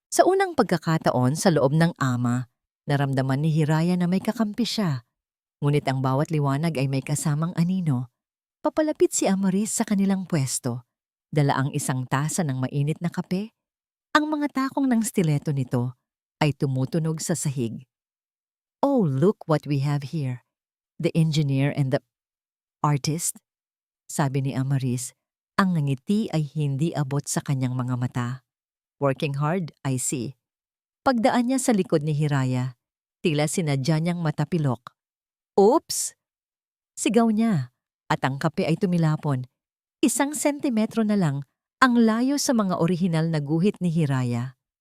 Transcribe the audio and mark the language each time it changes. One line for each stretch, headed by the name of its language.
Filipino: Sa unang pagkakataon sa loob ng ama, naramdaman ni Hiraya na may kakampi siya. Ngunit ang bawat liwanag ay may kasamang anino. Papalapit si Amaris sa kanilang pwesto. Dala ang isang tasa ng mainit na kape. Ang mga takong ng stiletto nito ay tumutunog sa sahig.
English: Oh, look what we have here. The engineer and the artist,
Filipino: sabi ni Amaris. Ang ngiti ay hindi abot sa kanyang mga mata.
English: Working hard, I see.
Filipino: Pagdaan niya sa likod ni Hiraya, tila sinadya niyang matapilok. Oops! Sigaw niya, at ang kape ay tumilapon. 1 sentimetro na lang ang layo sa mga orihinal na guhit ni Hiraya.